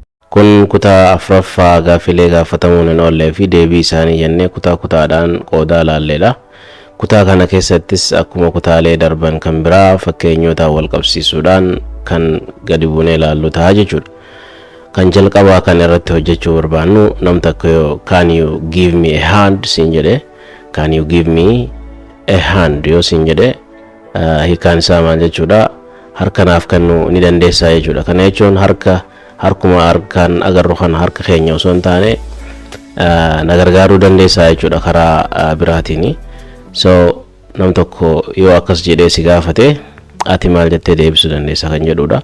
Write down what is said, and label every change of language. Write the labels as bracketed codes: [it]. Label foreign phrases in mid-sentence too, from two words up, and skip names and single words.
[om] kun kutaa afuraffaa gaafilee gaafatamuun hin oolle fi deebii isaanii jennee kutaa kutaadhaan qoodaa laalleedha. Kutaa kana keessattis akkuma kutaalee darban kan biraa fakkeenyotaan wal qabsiisuudhaan kan gadi buunee ilaallu ta'a jechuudha. Kan jalqabaa kan irratti hojjechuu barbaannu nam tokko yoo [en] can you give me a hand [om] siin jedhe, [en] can you give me a hand [om] yoo siin jedhe hiikaan isaa maal jechuudha, harka naaf kennuu ni dandeessaa jechuudha. Kana jechuun harkuma harkaan agarru kan harka keenya osoo hin taane na gargaaruu dandeessaa jechuudha karaa biraatiin. So nam tokko yoo akkas jedhee si gaafate ati maal jettee deebisuu dandeessa kan jedhudha.